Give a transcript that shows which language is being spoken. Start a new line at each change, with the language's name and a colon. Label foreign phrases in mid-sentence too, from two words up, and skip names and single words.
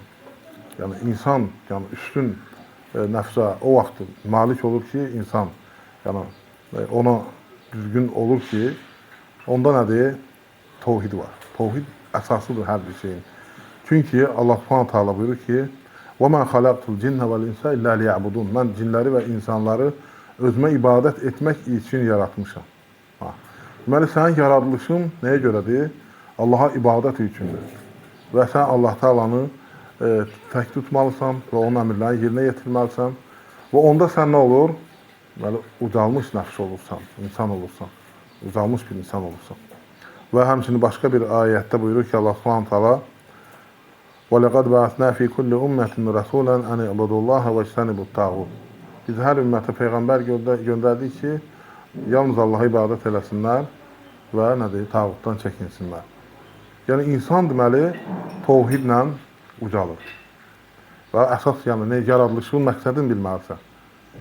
Azerbaijani: Yəni, insan üstün nəfsə o vaxt malik olur ki, insan yəni, ona düzgün olur ki, onda nədir? Təvhid var. Təvhid əsasıdır hər bir şeyin. Çünki Allah
Arabic: سبحانه تعالى
Azerbaijani: buyurur ki,
Arabic: وَمَا خَلَقْتُ الْجِنَّ وَالْاِنْسَ إِلَّا لِيَعْبُدُونَ
Azerbaijani: Mən cinləri və insanları özümə ibadət etmək üçün yaratmışam. Deməli, sənin yaradılışın nəyə görədir? Allaha ibadət üçündür. Və sən Allah Taalanı tək tutmalısan və onun əmrlərini yerinə yetirməlisən. Və onda sən nə olur? Deməli, ucalmış nəfs olursan, insan olursan, ucalmış bir insan olursan. Və həmçinin başqa bir ayətdə buyurur ki, Allah
Arabic: سبحانه تعالى وَلَقَدْ بَعَثْنَا فِي كُلِّ أُمَّةٍ رَسُولًا أَنِ اعْبُدُوا اللَّهَ وَاجْتَنِبُوا الطَّاغُوتَ
Azerbaijani: Biz hər ümmətə Peyğəmbər göndərdik ki, yalnız Allaha ibadət eləsinlər və nədir? Tağutdan çəkinsinlər. Yəni, insan deməli, təvhidlə ucalır. Və əsas, yəni, yaradılışın məqsədini bilməlisən.